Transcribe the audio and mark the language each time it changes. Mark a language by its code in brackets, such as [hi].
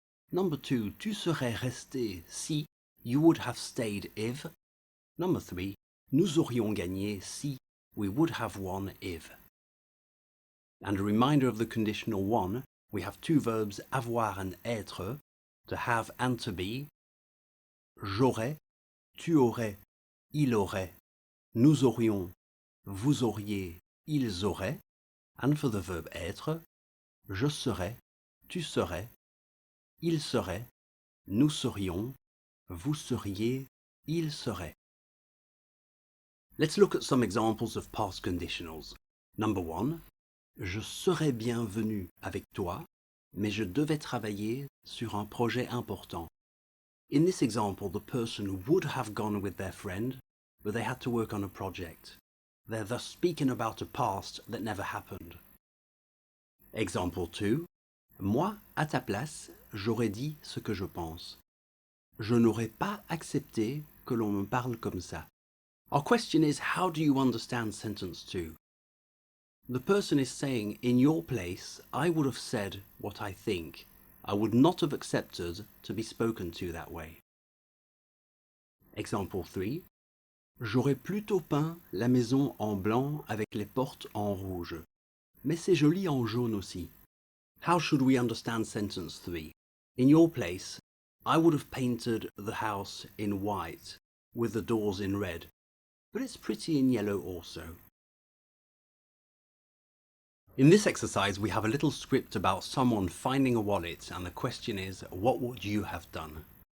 [en] Number 2, [fr] tu serais resté si, [en] you would have stayed if. Number 3, [fr] nous aurions gagné si, [en] we would have won if. And a reminder of the conditional one, we have two verbs avoir and être, to have and to be. [fr] J'aurais, tu aurais, il aurait, nous aurions, vous auriez, ils auraient. [en] And for the verb [fr] être, je serais, tu serais, il serait, nous serions, vous seriez, il serait. [en] Let's look at some examples of past conditionals. Number 1, [fr] je serais bien venu avec toi, mais je devais travailler sur un projet important. [en] In this example, the person would have gone with their friend, but they had to work on a project. They're thus speaking about a past that never happened. Example 2. [fr] Moi, à ta place, j'aurais dit ce que je pense. Je n'aurais pas accepté que l'on me parle comme ça. [en] Our question is, how do you understand sentence 2? The person is saying, in your place, I would have said what I think. I would not have accepted to be spoken to that way. Example 3. [fr] J'aurais plutôt peint la maison en blanc avec les portes en rouge. Mais c'est joli en jaune aussi. [en] How should we understand sentence 3? In your place, I would have painted the house in white, with the doors in red. But it's pretty in yellow also. In this exercise, we have a little script about someone finding a wallet, and the question is, what would you have done?